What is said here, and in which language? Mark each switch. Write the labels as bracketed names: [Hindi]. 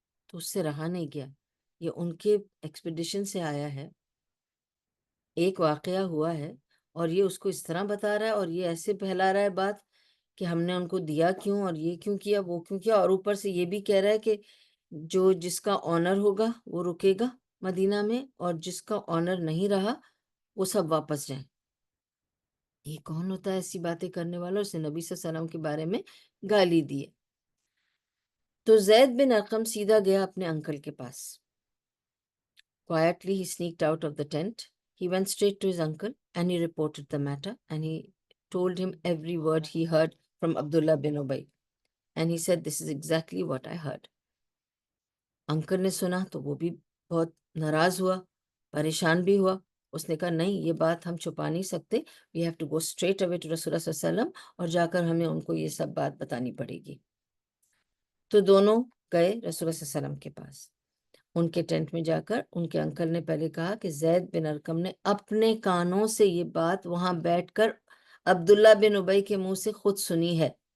[Urdu] تو اس سے رہا نہیں گیا، یہ ان کے ایکسپیڈیشن سے آیا ہے، ایک واقعہ ہوا ہے، اور یہ اس کو اس طرح بتا رہا ہے، اور یہ ایسے پھیلا رہا ہے بات کہ ہم نے ان کو دیا کیوں، اور یہ کیوں کیا، وہ کیوں کیا، اور اوپر سے یہ بھی کہہ رہا ہے کہ جس کا آنر ہوگا وہ رکے گا مدینہ میں، اور جس کا آنر نہیں رہا وہ سب واپس جائیں. یہ کون ہوتا ہے ایسی باتیں کرنے والا؟ اس نے نبی صلی اللہ علیہ وسلم کے بارے میں گالی دی. تو زید بن ارقم سیدھا گیا اپنے انکل کے پاس. [English] Quietly he sneaked out of the tent. He went straight to his uncle and he reported the matter, and he told him every word he heard from Abdullah bin Ubay. And he said, this is exactly what I heard. [Urdu] Uncle نے سنا تو وہ بھی بہت ناراض ہوا، پریشان بھی ہوا. اس نے کہا نہیں، یہ بات ہم چھپا نہیں سکتے، [English] we have to go straight away to [Urdu] رسول اللہ صلی اللہ علیہ وسلم، اور جا کر ہمیں ان کو یہ سب بات بتانی پڑے گی. تو دونوں گئے رسول اللہ صلی اللہ علیہ وسلم کے پاس. ان کے ٹینٹ میں جا کر ان کے انکل نے پہلے کہا کہ زید بن ارقم نے اپنے کانوں سے یہ بات وہاں بیٹھ کر عبداللہ بن ابی کے منہ سے خود سنی ہے.